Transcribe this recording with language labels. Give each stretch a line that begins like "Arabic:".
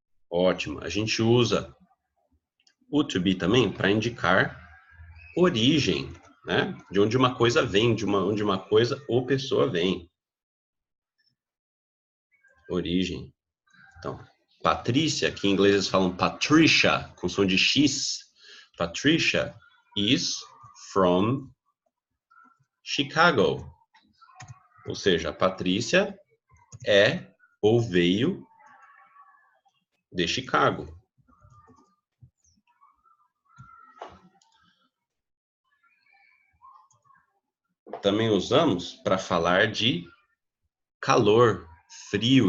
Portuguese: Ótimo. A gente usa o to be também para indicar origem, né? De onde uma coisa vem, de onde uma coisa ou pessoa vem. origem. Então, Patrícia, que em inglês eles falam Patricia, com som de X.
English: Patricia is from Chicago.
Portuguese: Ou seja, a Patrícia é ou veio de Chicago. Também usamos para falar de calor, frio.